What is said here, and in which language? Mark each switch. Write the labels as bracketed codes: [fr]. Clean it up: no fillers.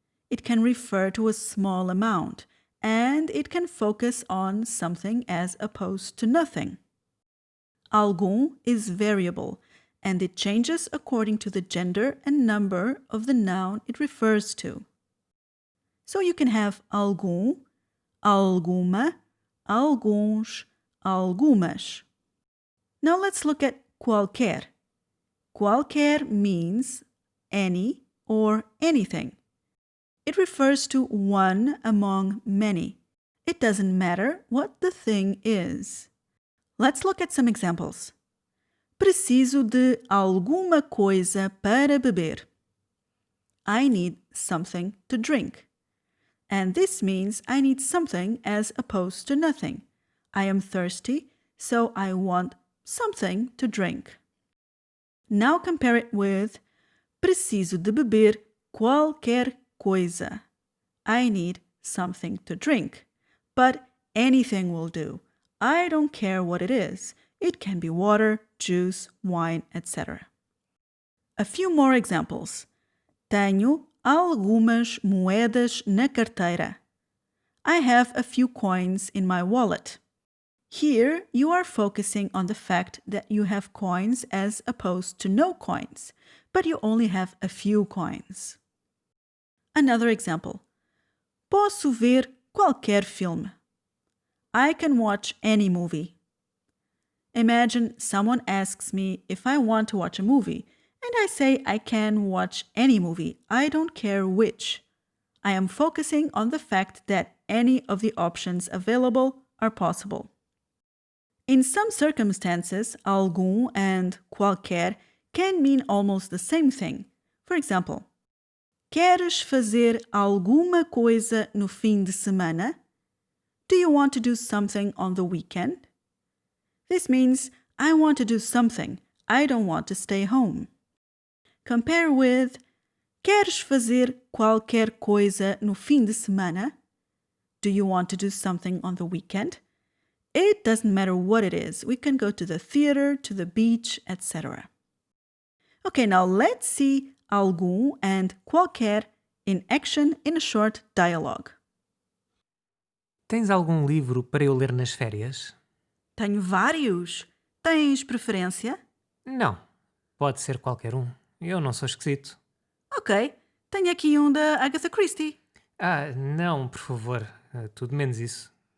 [en] It can refer to a small amount, and it can focus on something as opposed to nothing. Algum is variable, and it changes according to the gender and number of the noun it refers to. So you can have algum, alguma, alguns, algumas. Now let's look at qualquer. Qualquer means any or anything. It refers to one among many. It doesn't matter what the thing is. Let's look at some examples. [pt] Preciso de alguma coisa para beber. [en] I need something to drink. And this means I need something as opposed to nothing. I am thirsty, so I want something to drink. Now compare it with [pt] preciso de beber qualquer coisa. [en] I need something to drink. But anything will do. I don't care what it is. It can be water, juice, wine, etc. A few more examples. [pt] Tenho algumas moedas na carteira. [en] I have a few coins in my wallet. Here, you are focusing on the fact that you have coins as opposed to no coins, but you only have a few coins. Another example. [pt] Posso ver qualquer filme. [en] I can watch any movie. Imagine someone asks me if I want to watch a movie, and I say I can watch any movie. I don't care which. I am focusing on the fact that any of the options available are possible. In some circumstances, algum and qualquer can mean almost the same thing. For example, [pt] queres fazer alguma coisa no fim de semana? [en] Do you want to do something on the weekend? This means I want to do something. I don't want to stay home. Compare with [pt] queres fazer qualquer coisa no fim de semana? [en] Do you want to do something on the weekend? It doesn't matter what it is. We can go to the theater, to the beach, etc. Okay, now let's see algum and qualquer in action in a short dialogue. [pt] Tens algum livro para eu ler nas férias? Tenho vários. Tens preferência? Não. Pode ser qualquer um. Eu não sou esquisito. Ok, tenho aqui um da Agatha Christie. Não, por favor. Tudo menos isso.